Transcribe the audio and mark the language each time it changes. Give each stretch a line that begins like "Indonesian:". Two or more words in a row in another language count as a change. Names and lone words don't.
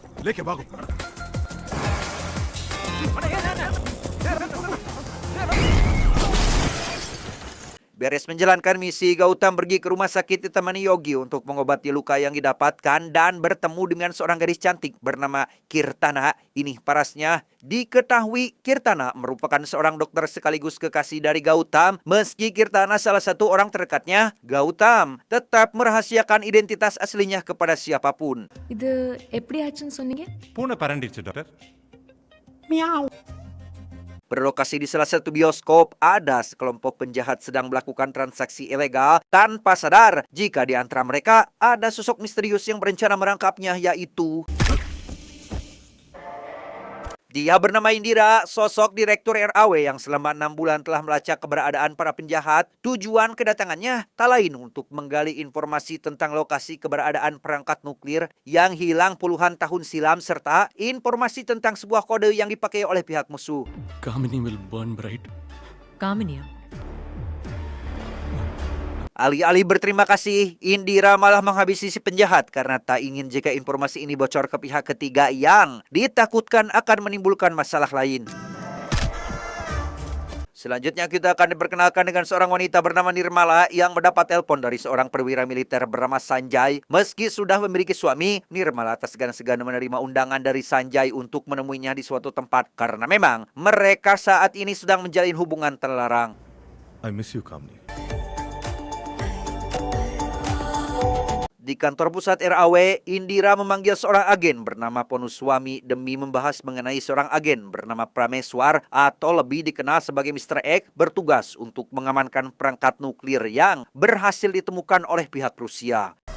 Indonesian: Beres menjalankan misi, Gautam pergi ke rumah sakit ditemani Yogi untuk mengobati luka yang didapatkan dan bertemu dengan seorang gadis cantik bernama Kirtana. Ini parasnya, diketahui Kirtana merupakan seorang dokter sekaligus kekasih dari Gautam. Meski Kirtana salah satu orang terdekatnya, Gautam tetap merahasiakan identitas aslinya kepada siapapun.
Tamil: இது எப்படி ஆச்சுன்னு சொன்னீங்க? பூனை பறந்துடுச்சு டாக்டர்.
Indonesian: Berlokasi di salah satu bioskop, ada sekelompok penjahat sedang melakukan transaksi ilegal tanpa sadar jika di antara mereka ada sosok misterius yang berencana merangkapnya, yaitu... Dia bernama Indira, sosok direktur RAW yang selama 6 bulan telah melacak keberadaan para penjahat. Tujuan kedatangannya tak lain untuk menggali informasi tentang lokasi keberadaan perangkat nuklir yang hilang puluhan tahun silam serta informasi tentang sebuah kode yang dipakai oleh pihak musuh.
English: Kamini will burn bright. Kamini.
Indonesian: Alih-alih berterima kasih, Indira malah menghabisi si penjahat karena tak ingin jika informasi ini bocor ke pihak ketiga yang ditakutkan akan menimbulkan masalah lain. Selanjutnya kita akan diperkenalkan dengan seorang wanita bernama Nirmala yang mendapat telepon dari seorang perwira militer bernama Sanjay. Meski sudah memiliki suami, Nirmala tak segan-segan menerima undangan dari Sanjay untuk menemuinya di suatu tempat karena memang mereka saat ini sedang menjalin hubungan terlarang.
English: I miss you, Kamini.
Indonesian: Di kantor pusat RAW, Indira memanggil seorang agen bernama Ponuswami demi membahas mengenai seorang agen bernama Prameswar atau lebih dikenal sebagai Mr. X bertugas untuk mengamankan perangkat nuklir yang berhasil ditemukan oleh pihak Rusia.